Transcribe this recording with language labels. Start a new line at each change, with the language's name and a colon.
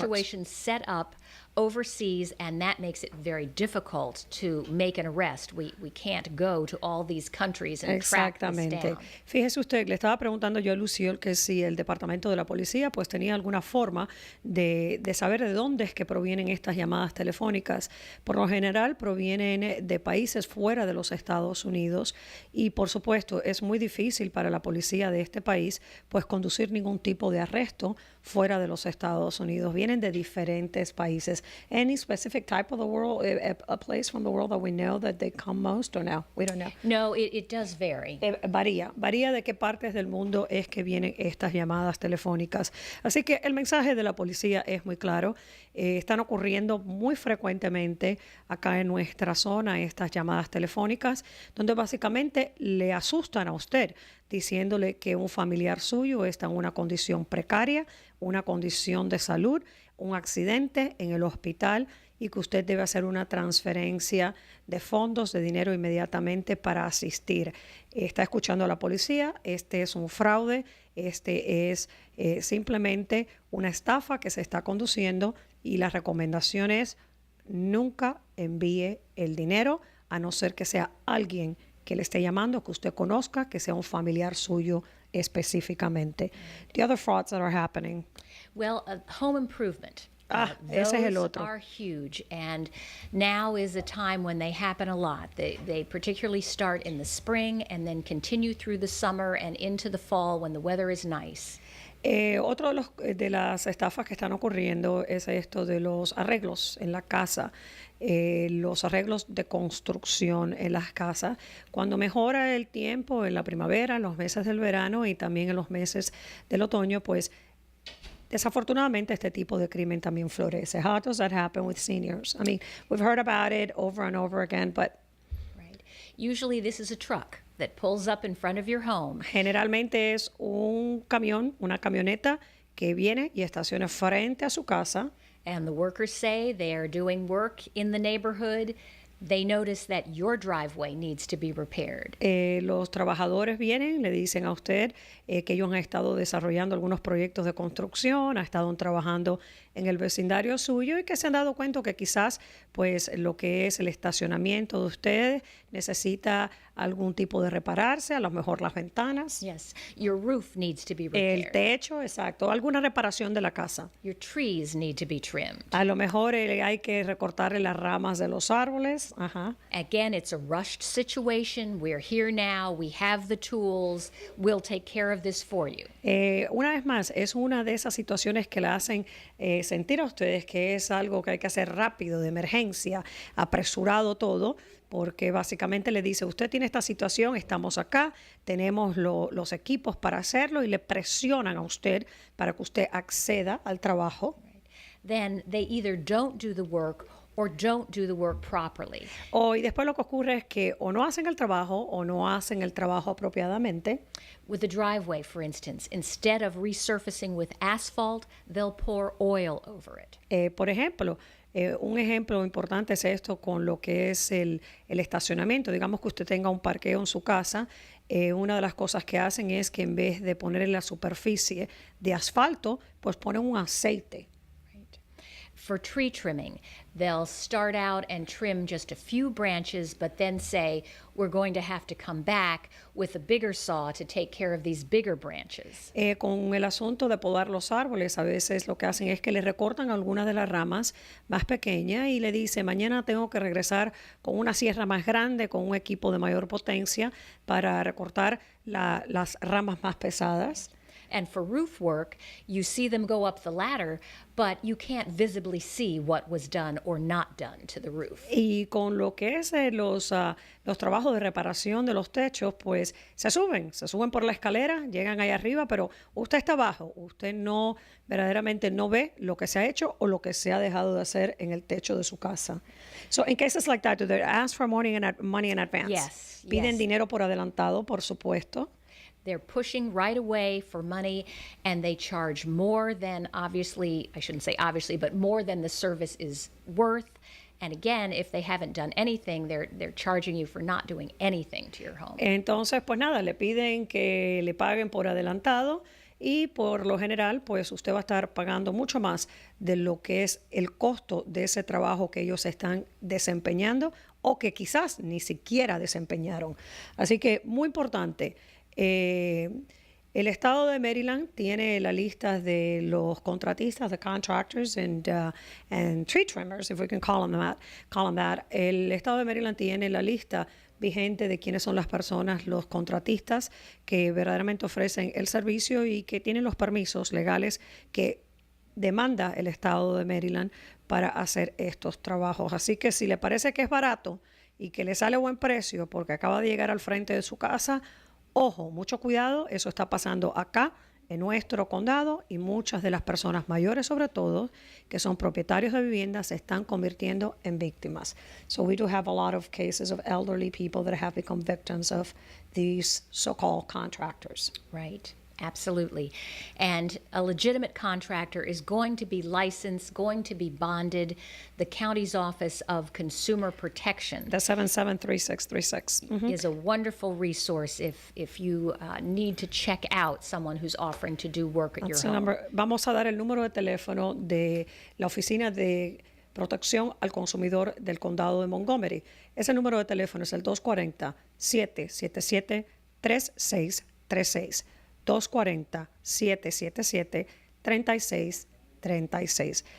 English: situations set up overseas, and that makes it very difficult to make an arrest. We can't go to all these countries and track this
Spanish: Exactamente.
English: down.
Spanish: Fíjese usted, le estaba preguntando yo a Lucille que si el departamento de la policía pues tenía alguna forma de saber de dónde es que provienen estas llamadas telefónicas. Por lo general provienen de países fuera de los Estados Unidos y por supuesto es muy difícil para la policía de este país pues conducir ningún tipo de arresto fuera de los Estados Unidos. Vienen de diferentes países.
English: Any specific type of the world, a place from the world that we know that they come most, or no? We don't know. No, it does vary.
Spanish: Varía de qué partes del mundo es que vienen estas llamadas telefónicas. Así que el mensaje de la policía es muy claro. Están ocurriendo muy frecuentemente acá en nuestra zona estas llamadas telefónicas, donde básicamente le asustan a usted, diciéndole que un familiar suyo está en una condición precaria, una condición de salud, un accidente en el hospital y que usted debe hacer una transferencia de fondos, de dinero inmediatamente para asistir. Está escuchando a la policía, este es un fraude, este es simplemente una estafa que se está conduciendo y la recomendación es nunca envíe el dinero a no ser que sea alguien que le esté llamando, que usted conozca, que sea un familiar suyo específicamente.
English: The other frauds that are happening. Well, home improvement.
Spanish: Ese es el
English: Those
Spanish: otro.
English: are huge, and now is a time when they happen a lot. They particularly start in the spring and then continue through the summer and into the fall when the weather is nice.
Spanish: Otro de las estafas que están ocurriendo es esto de los arreglos en la casa, los arreglos de construcción en las casas. Cuando mejora el tiempo en la primavera, en los meses del verano y también en los meses del otoño, pues desafortunadamente este tipo de crimen también florece.
English: How does that happen with seniors? I mean, we've heard about it over and over again, but Right. Usually this is a truck that pulls up in front of your home.
Spanish: generalmente es un camión, una camioneta que viene y estaciona frente a su casa.
English: And the workers say they are doing work in the neighborhood. They notice that your driveway needs to be repaired.
Spanish: Los trabajadores vienen, le dicen a usted que ellos han estado desarrollando algunos proyectos de construcción, han estado trabajando en el vecindario suyo y que se han dado cuenta que quizás pues lo que es el estacionamiento de ustedes necesita algún tipo de repararse, a lo mejor las ventanas,
English: Yes, your roof needs to be
Spanish: el
English: repaired.
Spanish: techo, exacto, alguna reparación de la casa.
English: Your trees need to be trimmed.
Spanish: A lo mejor hay que recortarle las ramas de los árboles. Ajá.
English: Again, it's a rushed situation. We're here now. We have the tools. We'll take care of this for you.
Spanish: Una vez más, es una de esas situaciones que la hacen sentir a ustedes que es algo que hay que hacer rápido, de emergencia, apresurado todo, porque básicamente le dice, usted tiene esta situación, estamos acá, tenemos los equipos para hacerlo y le presionan a usted para que usted acceda al trabajo.
English: Then they either don't do the work or don't do the work properly.
Spanish: Y después lo que ocurre es que o no hacen el trabajo o no hacen el trabajo apropiadamente.
English: With the driveway, for instance, instead of resurfacing with asphalt, they'll pour oil over it.
Spanish: Por ejemplo, un ejemplo importante es esto con lo que es el estacionamiento. Digamos que usted tenga un parqueo en su casa. Una de las cosas que hacen es que en vez de poner en la superficie de asfalto, pues ponen un aceite.
English: For tree trimming, they'll start out and trim just a few branches, but then say, we're going to have to come back with a bigger saw to take care of these bigger branches.
Spanish: Con el asunto de podar los árboles, a veces lo que hacen es que le recortan algunas de las ramas más pequeñas y le dice, mañana tengo que regresar con una sierra más grande, con un equipo de mayor potencia para recortar las ramas más pesadas.
English: And for roof work, you see them go up the ladder, but you can't visibly see what was done or not done to the roof.
Spanish: Y con lo que es los trabajos de reparación de los techos, pues se suben por la escalera, llegan ahí arriba, pero usted está abajo, usted no verdaderamente no ve lo que se ha hecho o lo que se ha dejado de hacer en el techo de su casa.
English: So in cases like that, do they ask for money in advance? Yes,
Spanish: Piden
English: yes.
Spanish: dinero por adelantado, por supuesto.
English: They're pushing right away for money, and they charge more than, obviously, I shouldn't say obviously, but more than the service is worth. And again, if they haven't done anything, they're charging you for not doing anything to your home.
Spanish: Entonces, pues nada, le piden que le paguen por adelantado y por lo general, pues usted va a estar pagando mucho más de lo que es el costo de ese trabajo que ellos están desempeñando o que quizás ni siquiera desempeñaron. Así que muy importante. El estado de Maryland tiene la lista de los contratistas,
English: the contractors and tree trimmers, if we can call them that.
Spanish: El estado de Maryland tiene la lista vigente de quiénes son las personas, los contratistas que verdaderamente ofrecen el servicio y que tienen los permisos legales que demanda el estado de Maryland para hacer estos trabajos. Así que si le parece que es barato y que le sale buen precio porque acaba de llegar al frente de su casa, ojo, mucho cuidado, eso está pasando acá en nuestro condado y muchas de las personas mayores, sobre todo, que son propietarios de viviendas, se están convirtiendo en víctimas.
English: So we do have a lot of cases of elderly people that have become victims of these so-called contractors. Right. Absolutely. And a legitimate contractor is going to be licensed, going to be bonded. The county's Office of Consumer Protection The 773636. is a wonderful resource if you need to check out someone who's offering to do work at your That's the home. number.
Spanish: Vamos a dar el número de teléfono de la Oficina de Protección al Consumidor del Condado de Montgomery. Ese número de teléfono es el 240-777-3636. 240-777-3636.